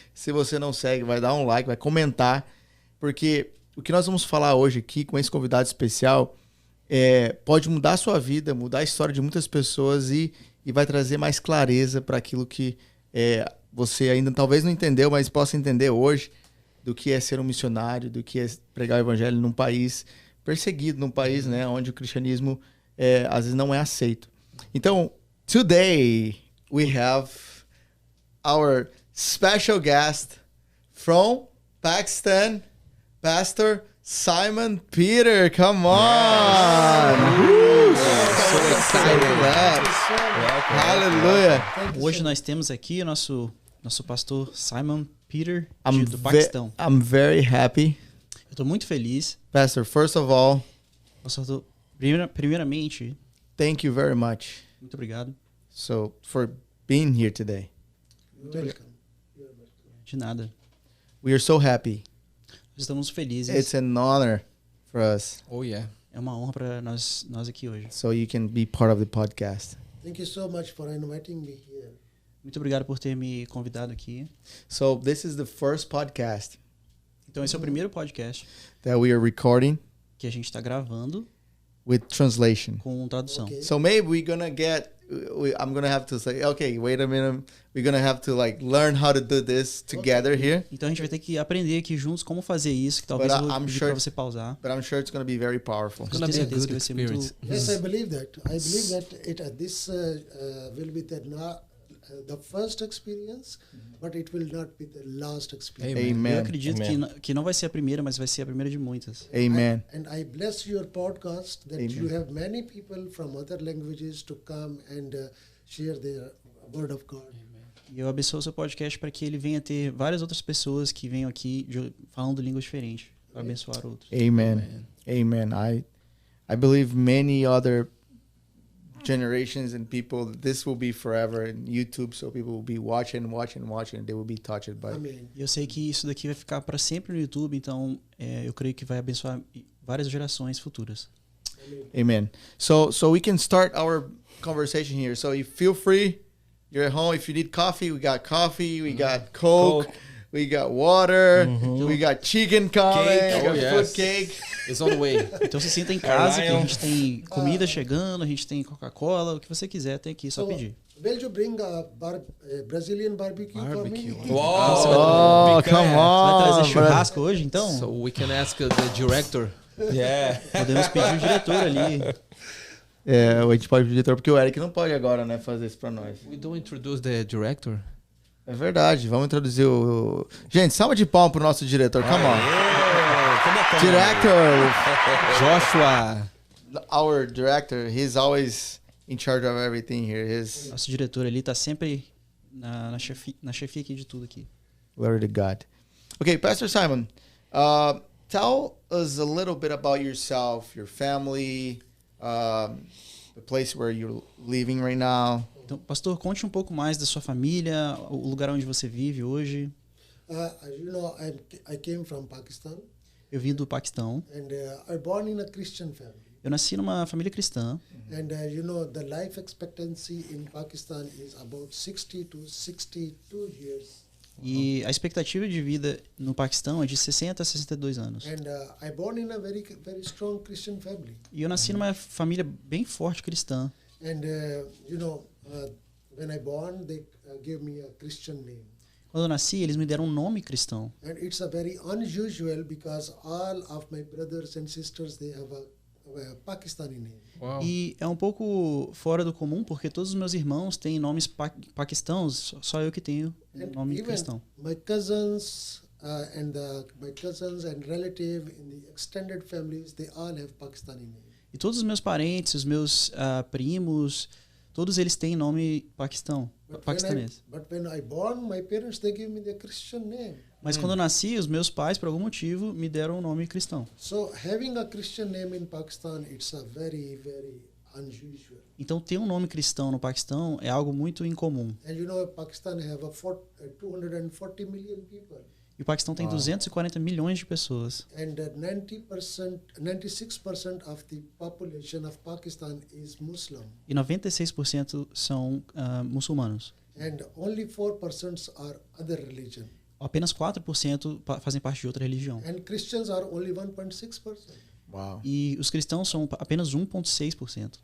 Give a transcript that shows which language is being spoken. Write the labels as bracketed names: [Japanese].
[Portuguese] Se você não segue, vai dar um like, vai comentar. Porque o que nós vamos falar hoje aqui com esse convidado especial pode mudar a sua vida, mudar a história de muitas pessoas e vai trazer mais clareza para aquilo que você ainda talvez não entendeu, mas possa entender hoje do que é ser um missionário, do que é pregar o evangelho num país perseguido, num país, né, onde o cristianismo às vezes não é aceito. [English] Então, today we have our special guest from Pakistan, Pastor Simon Peter. Come on! So excited! Hallelujah! [Portuguese] Hoje nós temos aqui o nosso pastor Simon Peter do Paquistão. [English] I'm very happy. [Portuguese] Eu tô muito feliz. [English] Pastor, first of all, [Portuguese] Pastor, primeiramente, [English] thank you very much. [Portuguese] Muito obrigado. [English] So, for being here today. [Portuguese] De nada. [English] We are so happy. [Portuguese] Estamos felizes. [English] It's an honor for us. Oh yeah. [Portuguese] É uma honra para nós aqui hoje. [English] So you can be part of the podcast. Thank you so much for inviting me here. [Portuguese] Muito obrigado por ter me convidado aqui. [English] So this is the first podcast. [Portuguese] Então esse é o primeiro podcast [English] that we are recording [Portuguese] que a gente está gravando [English] with translation. [Portuguese] Com tradução. [English] Okay. So maybe we're gonna I'm gonna have to say, okay, wait a minute. We're gonna have to learn how to do this together here. [Portuguese] Então a gente vai ter que aprender aqui juntos como fazer isso, que talvez eu vou pedir para você pausar. [English] But I'm sure it's gonna be very powerful. It's gonna be a good experience. Yes, I believe that. I believe that this will be the first experience, but it will not be the last experience. Amen. [Portuguese] Eu acredito que não vai ser a primeira, mas vai ser a primeira de muitas. [English] Amen. And I bless your podcast that you have many people from other languages to come and share their word of God. [Portuguese] E eu abençoo o seu podcast para que ele venha ter várias outras pessoas que venham aqui falando línguas diferentes, para abençoar outros. [English] Amen. Amen. I believe many other generations and people, this will be forever in YouTube, so people will be watching, and they will be touched by it. [Portuguese] E eu sei que isso daqui vai ficar para sempre no YouTube, então eu creio que vai abençoar várias gerações futuras. [English] Amen. So we can start our conversation here. So you feel free. You're at home. If you need coffee, we got coffee. We got Coke. We got water. We got chicken coming. Cake. We got fruit cake. It's on the way. [Portuguese] Então se sinta em casa, que a gente tem comida chegando, a gente tem Coca-Cola, o que você quiser tem aqui, só pedir. [English] Will you bring a Brazilian barbecue for me? Oh, come on. [Portuguese] Vai trazer churrasco hoje, então? [English] So we can ask the director. Yeah. [Portuguese] Podemos pedir o diretor ali. A gente pode pedir diretor, porque o Eric não pode agora, né, fazer isso pra nós. [English] We don't introduce the director. [Portuguese] É verdade, vamos introduzir o... Gente, salva de palmas pro nosso diretor, [English] come on. Director! Joshua! Our director, he's always in charge of everything here. [Portuguese] Nosso diretor ali tá sempre na chefia aqui de tudo aqui. [English] Glory to God. Okay, Pastor Simon, tell us a little bit about yourself, your family, the place where you're living right now. [Portuguese] Então, pastor, conte um pouco mais da sua família, o lugar onde você vive hoje. [English] You know, I came from Pakistan. [Portuguese] Eu vim do Paquistão. [English] And I born in a Christian family. [Portuguese] Eu nasci numa família cristã. [English] And you know, the life expectancy in Pakistan is about 60 to 62 years. [Portuguese] E a expectativa de vida no Paquistão é de 60 a 62 anos. [English] And I born in a very strong Christian family. [Portuguese] E eu nasci numa família bem forte cristã. [English] And you know, when I born, they gave me a Christian name. [Portuguese] Quando eu nasci, eles me deram um nome cristão. [English] And it's a very unusual because all of my brothers and sisters, they have a Pakistani name. Wow. [Portuguese] E é um pouco fora do comum, porque todos os meus irmãos têm nomes paquistãos, só eu que tenho um nome cristão. [English] My cousins my cousins and relative in the extended families, they all have Pakistani name. [Portuguese] E todos os meus parentes, os meus primos, todos eles têm nome paquistanês. [English] But when I born, my parents, they gave me the Christian name. [Portuguese] Mas quando eu nasci, os meus pais, por algum motivo, me deram um nome cristão. [English] So having a Christian name in Pakistan, it's a very unusual. [Portuguese] Então ter um nome cristão no Paquistão é algo muito incomum. [English] And you know, Pakistan have 240 million people. [Portuguese] E o Paquistão tem 240 milhões de pessoas. [English] And 96% of the population of Pakistan is Muslim. [Portuguese] E 96% são muçulmanos. [English] And only 4% are other religion. [Portuguese] Apenas 4% fazem parte de outra religião. [English] And Christians are only 1.6%. Wow. [Portuguese] E os cristãos são apenas 1,6%.